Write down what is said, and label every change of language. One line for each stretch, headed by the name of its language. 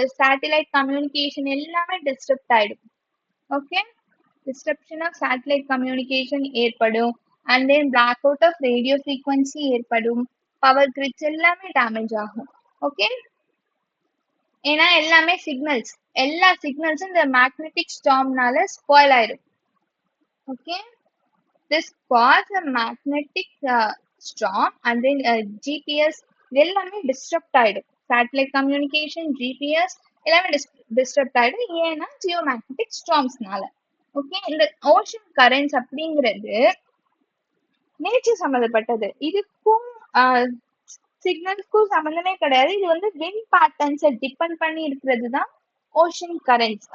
Tamil: அங்க satellite communication எல்லாமே disturbed ஆயிடும். ஓகே, டிஸ்டர்ப்ஷன் ஆஃப் சேட்டலைட் கம்யூனிகேஷன் ஏற்படும். And then black out of radio frequency ஏற்படும். பவர் கிரிட்ஸ் எல்லாமே டேமேஜ் ஆகும். ஓகே, ஏன்னா எல்லாமே சிக்னல்ஸ், எல்லா சிக்னல்ஸும் இந்த மேக்னெட்டிக் ஸ்டார்ம்னால ஸ்பாயில் ஆயிடும்.
English: okay, this cause a magnetic storm and then GPS
Tamil: எல்லாமே டிஸ்டர்ப்ட் ஆயிடும். சேட்டலைட் கம்யூனிகேஷன், ஜிபிஎஸ் எல்லாமே டிஸ்டர்ப்ட் ஆயிடும். ஏன்னா ஜியோ மேக்னெட்டிக் ஸ்டார்ம்ஸ்னால. ஓகே, இந்த ஓஷன் கரண்ட்ஸ் அப்படிங்கிறது நேச்சர் சம்மந்தப்பட்டது. இதுக்கும் சிக்னல்ஸ்க்கும் சம்மந்தமே கிடையாது. இது வந்து விண்ட் பேட்டர்ன்ஸை டிபெண்ட் பண்ணி இருக்கிறது தான் ஓஷன் கரண்ட்ஸ்.